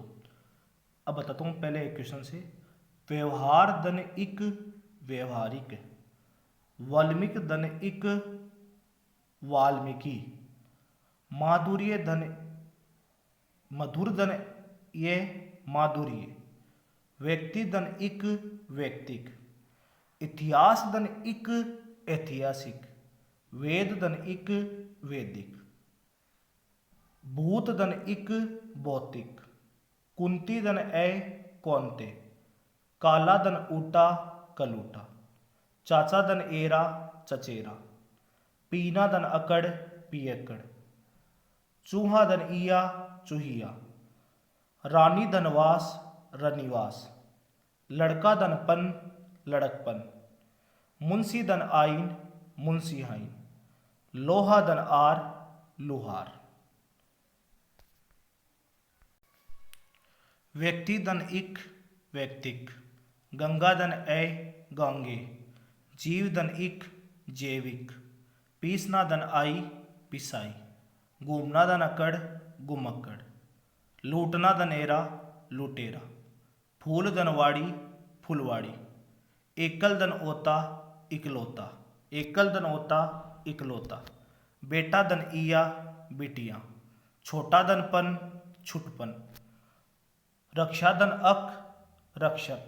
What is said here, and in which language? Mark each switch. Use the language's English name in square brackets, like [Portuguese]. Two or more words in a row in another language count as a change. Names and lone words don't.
[Hindi] अब बताता हूँ पहले एक क्वेश्चन से। व्यवहार धन इक व्यवहारिक, वाल्मीकि धन इक वाल्मीकि, माधुर्य धन मधुर धन ये माधुर्य, व्यक्ति धन इक व्यक्तिक, इतिहास धन इक ऐतिहासिक, वेद धन इक वैदिक, भूत धन इक भौतिक, कुंती धन ए कौनते, काला धन ऊटा कलूटा। चाचा दन एरा चचेरा। पीना दन अकड़ पियकड़। चूहा दन ईया चूहिया। रानी धनवास रनिवास। लड़का दन पन लड़कपन। मुंशी दन आइन मुंशी हाइन। लोहा दन आर लुहार। व्यक्ति दन इक व्यक्तिक। गंगा दन ए गांगे। जीव दन इक जैविक। पीसना दन आई पिसाई। घूमना दन अकड़ गुमक्कड़। लूटना दन एरा लुटेरा। फूल दन वाड़ी फुलवाड़ी। एकल दन ओता इकलौता। एकल दन ओता इकलौता। बेटा दन ईया बिटिया। छोटा दन पन छुटपन। रक्षा दन अक रक्षक।